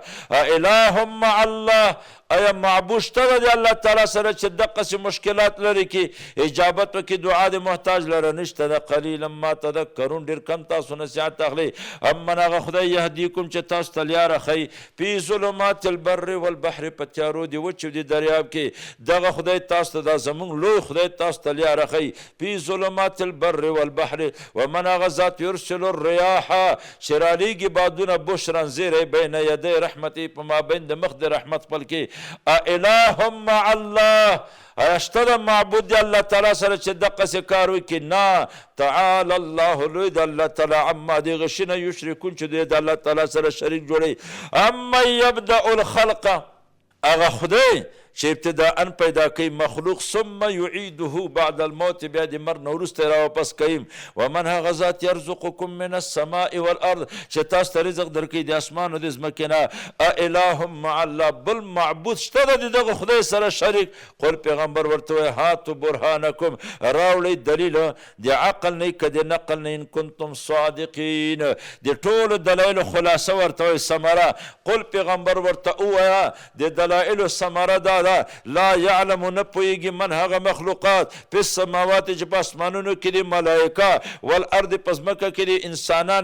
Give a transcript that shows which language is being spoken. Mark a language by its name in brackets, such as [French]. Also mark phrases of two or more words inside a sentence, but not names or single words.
[Arabic] اله مع الله [Pashto] ایا معبود شته ده د الله تعالی سره چې دقسې مشکلات لري کې اجابت وکړي دعا د محتاج لره نشته ده [Arabic] قلیلا ما تذکرون [Pashto] ډېر کم تاسو نصیحت اخلئ امن هغه خدای یهدیکم چې تاسو ته لیاره ښیي [Arabic] فی ظلمات البر والبحر [Pashto] په تیارو د وچو د دریاب کې دغه خدای تاسو ته دا زموږ لوی خدای تاسو ته لیاره ښیي [Arabic] فی ظلمات البر والبحر [Pashto] ومن هغه ذات [Arabic] یرسل الریاح [Pashto] چې رالیږي بادونه بشرا زیری [Arabic] بین یدی رحمتي [Pashto] په مابین د مخ د رحمت خپل کې [Arabic] اله مع الله [Pashto] شته ده معبود د الله تعالی سره چې دقسې کار وکړي نه [Arabic] تعالی الله [Pashto] لوی د الله [Arabic] تعالی عما [Pashto] د هغه شي نه یشرکون چې دوی د الله تعالی سره شریک جوړوي [Arabic] اما یبدأ الخلق [Pashto] هغه خدای چې ابتداء پیدا کوي مخلوق [Arabic] ثم یعیده بعد الموت [Pashto] بیا د مرګ نه وروسته راواپس کوي ومن هغه ذات [Arabic] یرزقکم من السماء والارض [Pashto] چې تاسو ته رزق درکوي د اسمان او د ځمکې نه [Arabic] اله مع الله [Pashto] بل معبود شته د دغه خدای سره شریک قل پیغمبر ورته وایي [Arabic] هاتو برهانکم [Pashto] راوړئ دلیل د عقل نه که د نقل نه [Arabic] ان کنتم صادقین [Pashto] د ټولو دلایلو خلاصه ورته وایي ثمره قل پیغمبر ورته ووایه د دلایلو ثمره دا ده [Arabic] لا یعلم [Pashto] نه پوهېږي من هغه مخلوقات په السماوات چې په اسمانونو کې دي ملایکه والارض په ځمکه کې دي انسانان